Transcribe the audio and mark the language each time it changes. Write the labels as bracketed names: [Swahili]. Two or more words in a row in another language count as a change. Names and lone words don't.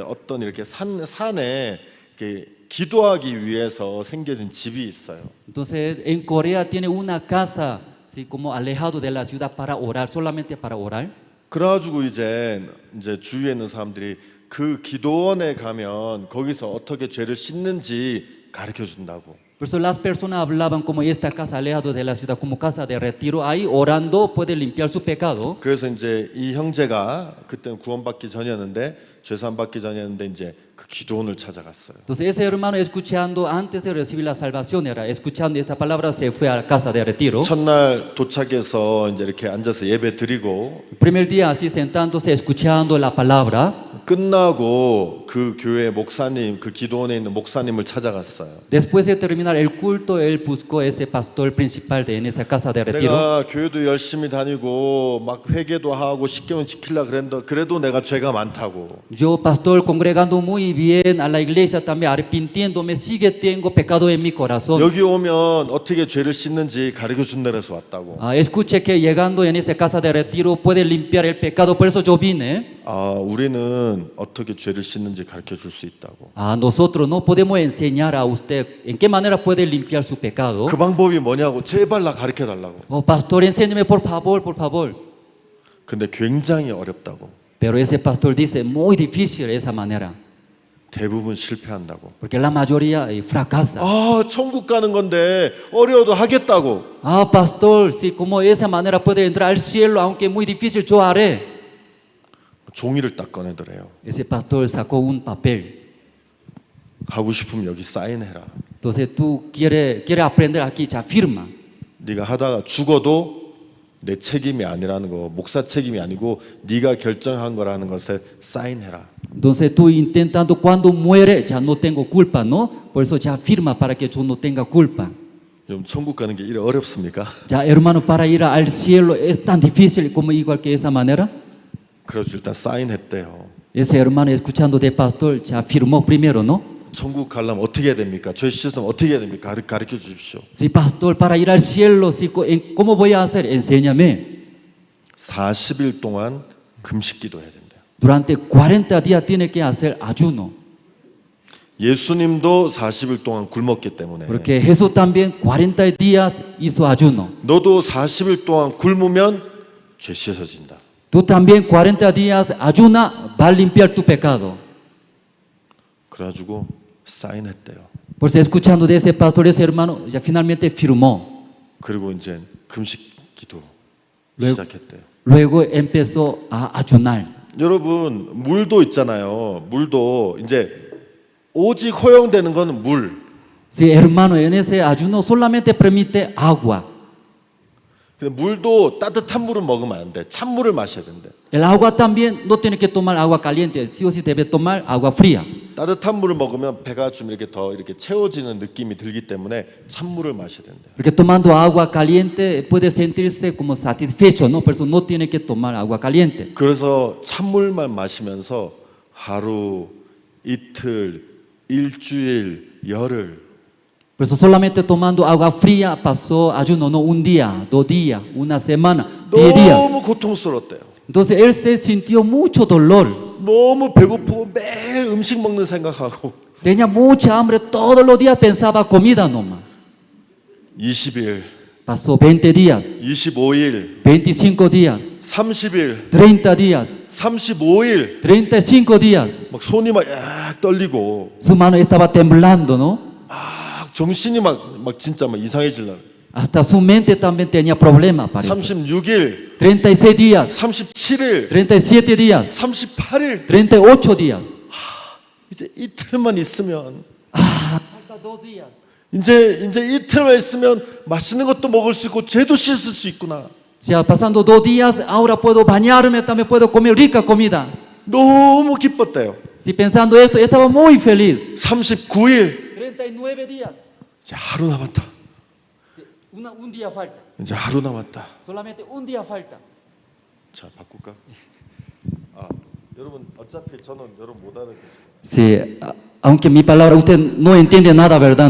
[Korean] 어떤 이렇게 산에 이렇게 기도하기 위해서 생겨진 집이 있어요. [Spanish] Entonces en Corea tiene una casa, sí, como alejado de la ciudad para orar, solamente para orar. [Korean] 그래가지고 이제 주위에 있는 사람들이 그 기도원에 가면 거기서 어떻게 죄를 씻는지 가르쳐 준다고. [Spanish] Por eso las personas hablaban como esta casa alejado de la ciudad, como casa de retiro, ahí orando puede limpiar su pecado. [Korean] 그래서 이제 이 형제가 그때는 구원받기 전이었는데 죄산 받기 전이었는데 이제 그 기도원을 찾아갔어요. [Spanish] Entonces ese hermano escuchando antes de recibir la salvación era escuchando esta palabra se fue a la casa de retiro. [Korean] 첫날 도착해서 이제 이렇게 앉아서 예배 드리고. [Spanish] Primer día así sentándose escuchando la palabra. [Korean] 끝나고 그 교회 목사님, 그 기도원에 있는 목사님을 찾아갔어요. [Spanish] Después de terminar el culto, él buscó ese pastor principal en esa casa de retiro. [Korean] 내가 교회도 열심히 다니고 막 회개도 하고 십계명 지키려 그랬는데 그래도 내가 죄가 많다고. [Spanish] Yo pastor congregando muy bien a la iglesia también arrepintiéndome sigue tengo pecado en mi corazón. [Korean] 여기 오면 어떻게 죄를 씻는지 가르쳐 준다면서 왔다고. [Spanish] Escuché que llegando en esa casa de retiro puede limpiar el pecado, por eso yo vine. [Korean] 우리는 어떻게 죄를 씻는지 가르쳐 줄 수 있다고. [Spanish] Nosotros no podemos enseñar a usted en qué manera puede limpiar su pecado. [Korean] 그 방법이 뭐냐고 제발 나 가르쳐 달라고. [Spanish] Pastor, enséñame por favor, por favor. [Korean] 근데 굉장히 어렵다고. [Spanish] Pero ese pastor dice muy difícil esa manera. [Korean] 대부분 실패한다고. [Spanish] Porque la mayoría fracasa. [Korean] 천국 가는 건데 어려워도 하겠다고. [Spanish] Pastor, si como esa manera puede entrar al cielo, aunque muy difícil, yo haré. [Korean] 종이를 딱 꺼내더래요. [Spanish] Ese pastor sacó un papel. [Korean] 하고 싶으면 여기 사인해라. [Spanish] Entonces tú quieres aprender aquí, ya firma. [Korean] 네가 하다가 죽어도 내 책임이 아니라는 거, 목사 책임이 아니고 네가 결정한 거라는 것에 사인해라. [Spanish] Entonces tú intentando cuando muere ya no tengo culpa, ¿no? Por eso ya firma para que yo no tenga culpa. [Korean] 여러분 천국 가는 게 이래 어렵습니까? [Spanish] Ya hermano, para ir al cielo es tan difícil como igual que esa manera. [Korean] 그래서 일단 사인했대요. [Spanish] Ese hermano escuchando de pastor ya afirmó primero, ¿no? [Korean] 천국 가려면 어떻게 해야 됩니까? 저희 시스템 어떻게 해야 됩니까? 가르쳐 주십시오. [Spanish] Sí, pastor, para ir al cielo, sí, ¿cómo voy a hacer? Enséñame. [Korean] 40일 동안 금식 기도해야 된대요. [Spanish] Durante 40 días tiene que hacer ayuno. [Korean] 예수님도 40일 동안 굶었기 때문에 [Spanish] Porque Jesús también 40 días hizo ayuno. [Korean] 너도 40일 동안 굶으면 죄 씻어진다. [Spanish] Tú también 40 días ayuna, va a limpiar tu pecado. [Korean] 그래가지고 사인했대요. [Spanish] Por eso escuchando de ese pastor, ese hermano, ya finalmente firmó. [Korean] 그리고 이제 금식 기도 [Spanish] Luego, [Korean] 시작했대요. [Spanish] luego empezó a ayunar. [Korean] 여러분 물도 있잖아요. 물도 이제 오직 허용되는 건 물. [Spanish] Sí, hermano, en ese ayuno solamente permite agua. [Korean] 근데 물도 따뜻한 물은 먹으면 안 돼. 찬물을 마셔야 된대. [Spanish] El agua también no tiene que tomar agua caliente, sí o sí debe tomar agua fría. [Korean] 따뜻한 물을 먹으면 배가 좀 이렇게 더 이렇게 채워지는 느낌이 들기 때문에 찬물을 마셔야 된대. [Spanish] Porque tomando agua caliente puede sentirse como satisfecho, ¿no? Por eso no tiene que tomar agua caliente. [Korean] 그래서 찬물만 마시면서 하루, 이틀, 일주일, 열흘 [Spanish] Por eso solamente tomando agua fría pasó ayuno, no un día, 2 días, una semana, 10 días. [Korean] 너무 고통스러웠대요. [Spanish] Entonces él se sintió mucho dolor. [Korean] 너무 배고프고 매일 음식 먹는 생각하고 [Spanish] Tenía mucha hambre, todos los días pensaba comida nomás. [Korean] 20일, [Spanish] Pasó 20 días, [Korean] 25일, [Spanish] 25 días, [Korean] 30일, [Spanish] 30 días, [Korean] 35일 [Spanish] 35 días. [Korean] 막 손이 막 약 떨리고 [Spanish] Su mano estaba temblando, ¿no? [Korean] 막 정신이 막 진짜 막 이상해질라. [Spanish] Hasta su mente también tenía problemas, parece. [Korean] 36일, [Spanish] 36 días, [Korean] 37일, [Spanish] 37 días, [Korean] 38일 [Spanish] 38 días. [Korean] 이제 이틀만 있으면 [Spanish] Falta 2 días. [Korean] 이제 이틀만 있으면 맛있는 것도 먹을 수 있고 죄도 씻을 수 있구나. [Spanish] Ya pasando 2 días, ahora puedo bañarme, también puedo comer rica comida. [Korean] 너무 기뻤대요. [Spanish] Si pensando esto, estaba muy feliz. [Korean] 39일 [Spanish] 39 días. [Korean] 이제 하루 남았다. [Spanish] Un día falta. [Korean] 이제 하루 남았다. [Spanish] Solamente un día falta. [Korean] 자, 바꿀까? 여러분 어차피 저는 여러분 못 알아듣겠어요. [Spanish] Sí, aunque mi palabra usted no entiende nada, ¿verdad?